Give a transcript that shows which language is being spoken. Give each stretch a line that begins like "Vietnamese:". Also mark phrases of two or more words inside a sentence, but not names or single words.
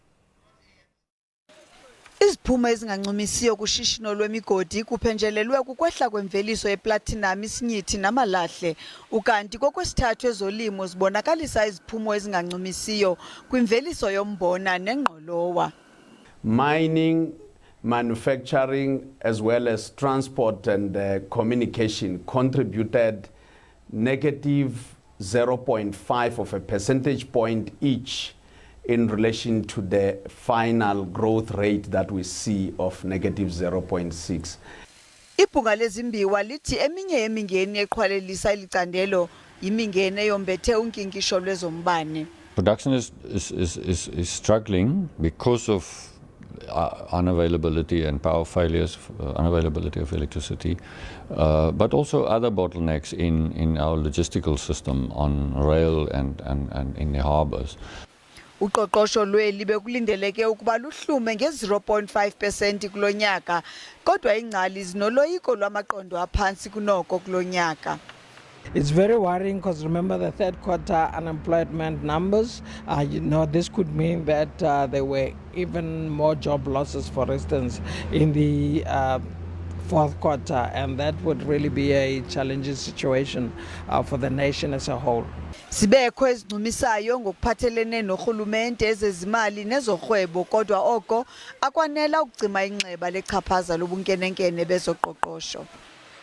Xhosa: Iziphumo ezingancumisiyo kushishino lwemigodi kuphenjelelwe kukwehla kwemveliso yeplatinum, isinyithi namalahle, ukanti kokwesithathu ezolimo zibonakalisa iziphumo ezingancumisiyo kwimveliso yombona nengqolowa.
English: Mining, manufacturing, as well as transport and communication contributed negative 0.5 of a percentage point each in relation to the final growth rate that we see of negative 0.6.
Xhosa: Ibhunga lezimbiwa lithi eminye yemingeni eqhwalelisa ilicandelo yimingeni eyombethe unkinkisho lwezombane.
English: Production is struggling because of unavailability and power failures, unavailability of electricity, but also other bottlenecks in our logistical system on rail and in the harbors.
Xhosa: Uqoqosho lweli bekulindeleke ukuba luhlume nge-0.5% kulonyaka, kodwa iingcali zinoloyiko lwamaqondo aphansi kunoko kulonyaka.
English: It's very worrying because remember the third quarter unemployment numbers. This could mean that there were even more job losses, for instance, in the fourth quarter, and that would really be a challenging situation for the nation as a whole.
Xhosa: Sibekho ezincumisayo ngokuphathelene norhulumente, ezezimali nezorhwebo, kodwa oko akwanela ukugcima inxeba lechaphaza lobunkenenkene bezoqoqosho.